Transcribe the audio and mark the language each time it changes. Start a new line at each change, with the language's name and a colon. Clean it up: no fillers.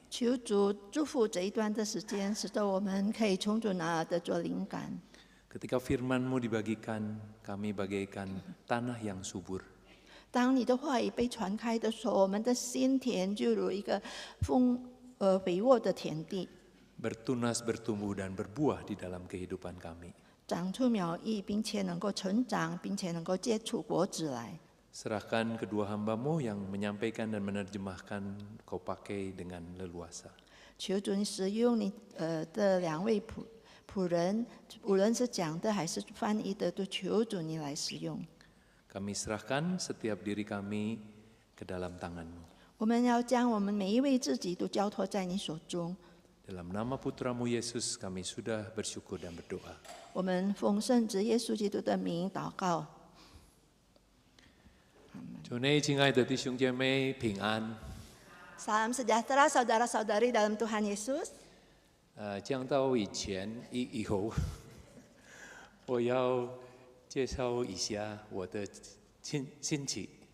Chinese: 求主祝福这一段的时间，使得我们可以从主那儿得着灵感。
Indonesian: Ketika firman-Mu dibagikan, kami bagaikan tanah yang subur.
Chinese: 当你的话语被传开的时候，我们的心田就如一个肥沃的田地，
Indonesian: Bertunas, bertumbuh, dan berbuah di dalam kehidupan kami.
Chinese: 长出苗裔，并且能够成长，并且能够结出果子来。
Indonesian: Serahkan kedua hamba-Mu yang menyampaikan dan menerjemahkan, Kau pakai dengan leluasa.
Chinese: 求主你使用你的两位仆人，无论是讲的还是翻译的，都求主你来使用。
Indonesian: Kami serahkan setiap diri kami ke dalam tangan-Mu.
Chinese: 我们要将我们每一位自己都交托在你手中。
Indonesian: Dalam nama Putra-Mu Yesus kami sudah bersyukur dan berdoa.
Chinese: 我们奉圣子耶稣基督的名祷告。主内亲爱的弟兄姐妹平安。
Indonesian: Salam sejahtera saudara-saudari dalam Tuhan Yesus.
Chinese: 讲到以后，我要介绍一下我的亲戚。